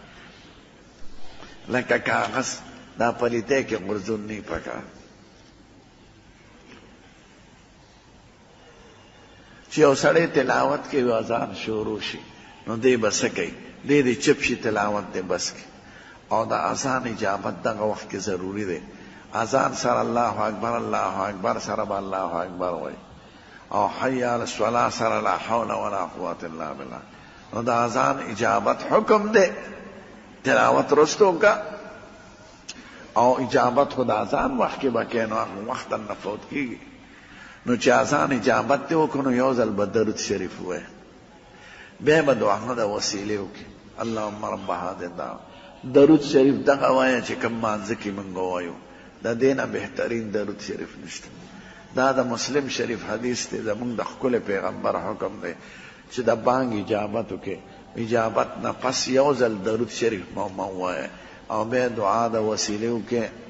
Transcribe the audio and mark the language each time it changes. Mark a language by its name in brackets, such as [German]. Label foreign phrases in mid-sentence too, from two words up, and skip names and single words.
[Pashto] لکه کاغذ دا پلیتۍ کې غورځول نه پکار چې یو سړی تلاوت کوي اذان شروع شي نو دی به څه کوي دی دې چپ شي تلاوت دی بس کوي او د اذان اجابت دغه وخت کې ضروري دی اذان سره [Arabic] الله اکبر [Pashto] سره به [Arabic] الله اکبر [Pashto] وایي او [Arabic] حی علی الصلاة [Pashto] سره [Arabic] لا حول ولا قوة الا بالله [Pashto] نو د اذان اجابت حکم دی تلاوت رستو کا او اجابت خو د اذان وخت کې به کوې نو هغه وختا نه فوت کېږي نو چې اذان اجابت دی وکړو نو یو ځل به درود شریف ووایه بیا به دعا د وسیلې وکړي [Arabic] اللهم رب هذه الدعوة [Pashto] درود شریف دغه وایه چې کوم مانځه کې موږ وایو د دې نه بهترین درود شریف نشته دا د مسلم شریف حدیث دی زموږ د ښکلي پیغمبر حکم دی چې د بانګ اجابت وکړي اجابت نه پس یو ځل درود شریف مو ووایه او بیا دعا د وسیلې وکړي